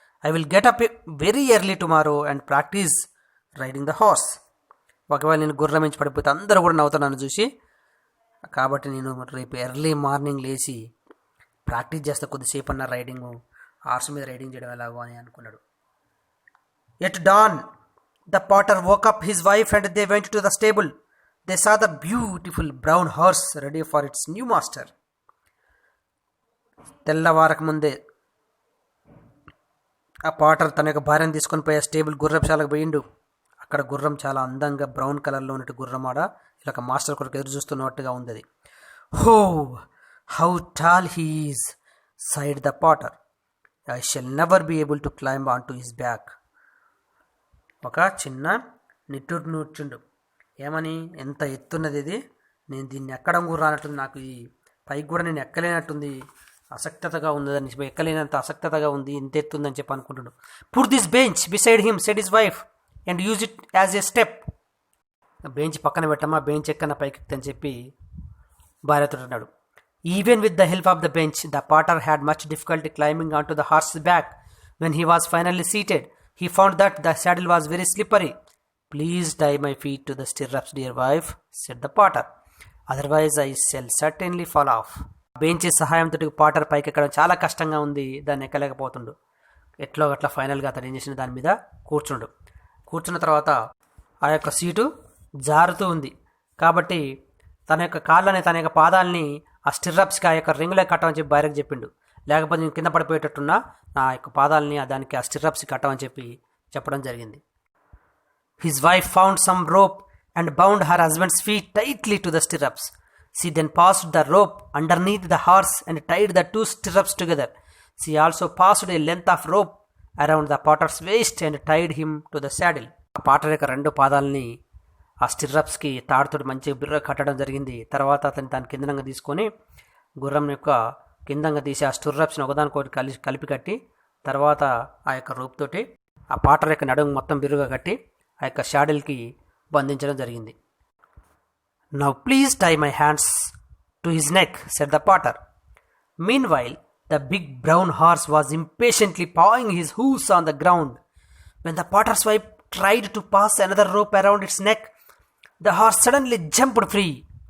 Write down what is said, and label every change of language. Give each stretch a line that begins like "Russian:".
English: I will get up very early tomorrow and practise riding the horse.
Telugu: ఒకవేళ నేను గుర్రం మించి పడిపోతే అందరూ కూడా నవ్వుతాను నన్ను చూసి. కాబట్టి నేను రేపు ఎర్లీ మార్నింగ్ లేచి ప్రాక్టీస్ చేస్తే కొద్దిసేపు అన్న రైడింగ్, హార్స్ మీద రైడింగ్ చేయడం ఎలాగో అని అనుకున్నాడు.
English: At dawn the potter woke up his wife and they went to the stable. They saw the beautiful brown horse ready for its new master.
Telugu: తెల్లవారక ముందే ఆ పాటర్ తన యొక్క భార్యను తీసుకొని పోయే స్టేబుల్ గుర్రపుశాలకు పోయిండు. అక్కడ గుర్రం చాలా అందంగా బ్రౌన్ కలర్లో ఉన్నట్టు గుర్రం ఆడ ఇలా ఒక మాస్టర్ కొరకు ఎదురు చూస్తున్నట్టుగా ఉంది అది.
English: Oh how tall he is sighed the potter. I shall never be able to climb on to his back.
Telugu: ఒక చిన్న నిట్టూరు నూర్చుండు. ఏమని, ఎంత ఎత్తున్నది ఇది, నేను దీన్ని ఎక్కడం కూడా రానట్టుంది, నాకు ఈ పైకి కూడా నేను ఎక్కలేనట్టుంది, అసక్తతగా ఉందని, ఎక్కలేనంత అసక్తతగా ఉంది, ఇంత ఎత్తుందని చెప్పి అనుకుంటున్నాడు.
English: Put this bench beside him said his wife and use it as a step.
Telugu: Bench పక్కన పెట్టమ్మా, బెంచ్ ఎక్కన పైకి అని చెప్పి భార్యతో అన్నాడు.
English: Even with the help of the bench the potter had much difficulty climbing on to the horse back. When he was finally seated he found that the saddle was very slippery. Please tie my feet to the stirrups, dear wife, said the potter. Otherwise I shall certainly fall off.
Telugu: Bench సహాయంతో Potter పైకి ఎక్కడం చాలా కష్టంగా ఉంది, దాన్ని ఎక్కలేకపోతుండు. ఎట్లో అట్లా ఫైనల్గా అతను ఏం చేసిన దాని మీద కూర్చున్న తర్వాత ఆ యొక్క సీటు జారుతూ ఉంది. కాబట్టి తన యొక్క కాళ్ళని, తన యొక్క పాదాలని ఆ స్టిర్రప్స్కి, ఆ యొక్క రింగులే కట్టమని చెప్పి భార్యకు చెప్పిండు. లేకపోతే నేను కింద పడిపోయేటట్టున్నా, నా యొక్క పాదాలని దానికి ఆ స్టిర్రప్స్కి కట్టమని చెప్పడం జరిగింది.
English: His wife found some rope and bound her husband's feet tightly to the stirrups. She then passed the rope underneath the horse and tied the two stirrups together. She also passed a length of rope around the potter's waist and tied him to the saddle.
Telugu: ఆ Potter యొక్క రెండు పాదాలని ఆ స్టిర్రప్స్కి తాడుతోటి మంచిగా బిర్ర కట్టడం జరిగింది. తర్వాత అతను దాని కిందనంగా తీసుకొని గుర్రం యొక్క కిందంగా తీసి ఆ స్టిర్రప్స్ని ఒకదానికొకటి కలిపి కట్టి, తర్వాత ఆ యొక్క రోప్ తోటి ఆ పాటర్ యొక్క నడుము మొత్తం బిరుగా కట్టి ఆ యొక్క షాడిల్కి బంధించడం జరిగింది.
English: Now please tie my hands to his neck, said the potter. Meanwhile, the big brown horse was impatiently pawing his hoofs on the ground. When the potter's wife tried to pass another rope around its neck, the horse suddenly jumped free.